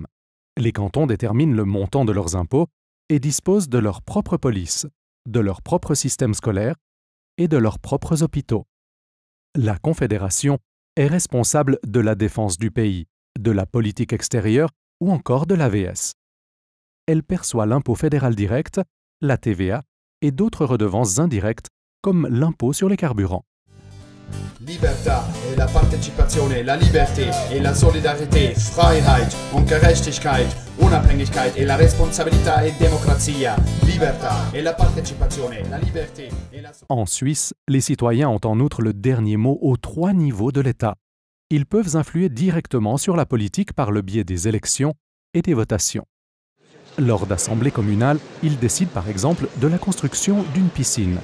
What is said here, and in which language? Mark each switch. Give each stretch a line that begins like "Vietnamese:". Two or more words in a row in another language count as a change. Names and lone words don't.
French: Les cantons déterminent le montant de leurs impôts et disposent de leur propre police, de leur propre système scolaire et de leurs propres hôpitaux. La Confédération est responsable de la défense du pays, de la politique extérieure ou encore de l'AVS. Elle perçoit l'impôt fédéral direct, la TVA et d'autres redevances indirectes comme l'impôt sur les carburants.
Italian: Libertà e la partecipazione,
French: la liberté et la solidarité,
German: Freiheit und Gerechtigkeit, Unabhängigkeit
Italian: e la responsabilità e democrazia, libertà e la partecipazione,
French: la liberté et la... En Suisse, les citoyens ont en outre le dernier mot aux trois niveaux de l'État. Ils peuvent influer directement sur la politique par le biais des élections et des votations. Lors d'assemblées communales, ils décident par exemple de la construction d'une piscine.